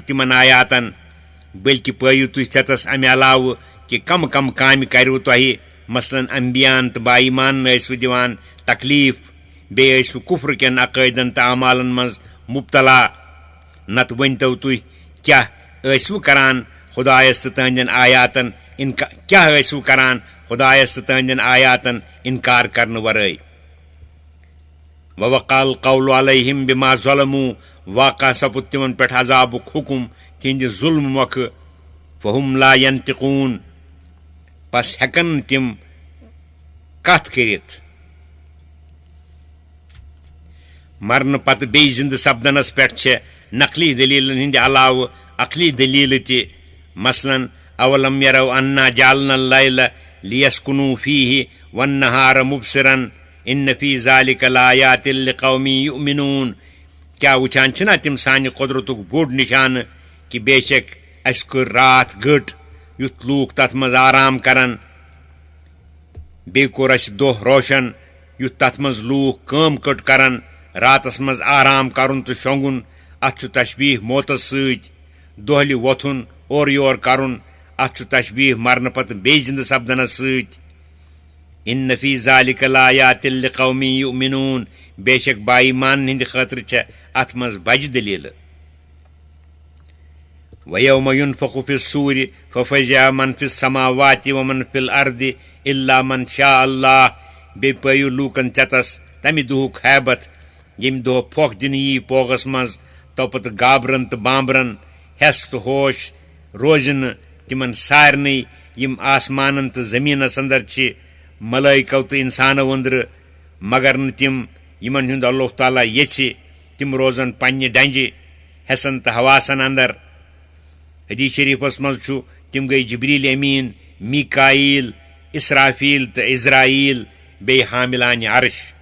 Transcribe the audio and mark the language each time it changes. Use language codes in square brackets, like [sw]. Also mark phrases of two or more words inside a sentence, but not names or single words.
[ks] تِمن آیاتن بلکہ پٲیِو تُہۍ ژےٚتس امہِ علاوٕ کہِ کم کم کامہِ کروٕ تۄہہِ مثلاً انبیاہن تہٕ با ایمانن ٲسوٕ دِوان تکلیٖف بیٚیہِ ٲسوٕ کُفرٕ کٮ۪ن عقٲیدن تہٕ اعمالن منٛز مبتلا نتہٕ ؤنۍتو تُہۍ کیٛاہ ٲسوٕ کران خدایس تہٕ تٕہنٛدٮ۪ن آیاتن انکار کرنہٕ ورٲے [ar] ووقع القول علیہم بما ظلموا [ks] واقع سپُد تِمن پٮ۪ٹھ عذابُک حُکم تِہنٛدِ ظُلم مۄکھٕ [ar] فہم لا ینطقون [ks] پس ہٮ۪کن نہٕ تِم کتھ کٔرِتھ مرنہٕ پتہٕ بیٚیہِ زِندٕ سپدنس پٮ۪ٹھ چھےٚ نقلی دٔلیٖلن ہٕنٛدِ علاوٕ عقلی دٔلیٖلہٕ تہِ مثلاً [ar] اولم یرو انا جعلنا اللیل لیسکنوا فیہ والنہار مبصرا ان فی ذلک لآیات لقوم یؤمنون [ks] کیٛاہ وٕچھان چھِنا تِم سانہِ قۄدرتُک بوٚڑ نِشانہٕ کہِ بے شک اَسہِ کٔر راتھ گٔٹ یُتھ لوٗکھ تتھ منٛز آرام کرن بیٚیہِ کوٚر اَسہِ دۄہ روشن یُتھ تتھ منٛز لوٗکھ کٲم کٔٹ کرن راتس منٛز آرام کرُن تہٕ شۄنٛگُن اتھ چھُ تشبیہ موتس سۭتۍ دۄہلہِ وۄتھُن اورٕ یور کرُن اتھ چھُ تشبیہ مرنہٕ پتہٕ بیٚیہِ زِندٕ سپدنس سۭتۍ [ar] ان فی ذلک لآیات لقوم یؤمنون [ks] بے شک باایمانن ہٕنٛدِ خٲطرٕ چھےٚ اتھ منٛز بجہِ دٔلیٖلہٕ [ar] ویوم ینفخ فی الصوٗرِ ففزع من فی السماوات ومن فی الارض الا من شاء اللہ [ks] بیٚیہِ پٲیِو لوٗکن ژٮ۪تس تمہِ دۄہُک حیبت ییٚمہِ دۄہ پھۄکھ دِنہٕ یی پوگس منٛز توپتہٕ گابرن تہٕ بامبرن ہٮ۪س تہٕ ہوش روزِ نہٕ تِمن سارنٕے یِم آسمانن تہٕ زٔمیٖنس انٛدر چھِ ملٲیکو تہٕ انسانو أنٛدرٕ مگر نہٕ تِم یِمن ہُنٛد اللہ تعالیٰ یژھِ تِم روزن پننہِ ڈنجہِ ہٮ۪سن تہٕ حواسن انٛدر حدیث شریفس منٛز چھُ تِم گٔیہِ جبریٖل امیٖن میٖکاییٖل اسرافیٖل تہٕ عزراییٖل بیٚیہِ حاملانہِ عرش